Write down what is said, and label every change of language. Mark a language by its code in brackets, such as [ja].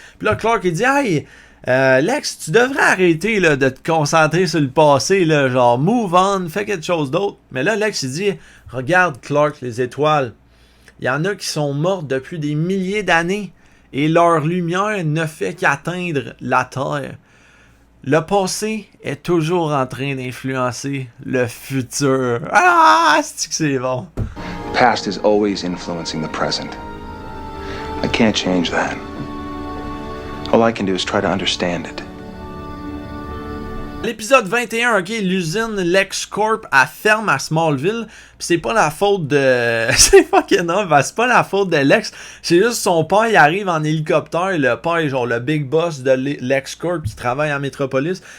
[fr] Puis là, Clark, il dit « Hey, Lex, tu devrais arrêter là, de te concentrer sur le passé, là, genre [en] move on, [fr] fais quelque chose d'autre. » Mais là, Lex, il dit « Regarde, Clark, les étoiles. Il y en a qui sont mortes depuis des milliers d'années et leur lumière ne fait qu'atteindre la Terre. Le passé est toujours en train d'influencer le futur. » Ah, c'est bon. [en] The past is always influencing the present. I can't change that. All I can do is try to understand it. [fr] L'épisode 21, ok, l'usine LexCorp elle ferme à Smallville. Pis c'est pas la faute de. C'est [en] fucking off, [fr] c'est pas la faute de Lex. C'est juste son père, il arrive en hélicoptère. Le père est genre le big boss de LexCorp qui travaille en métropolis.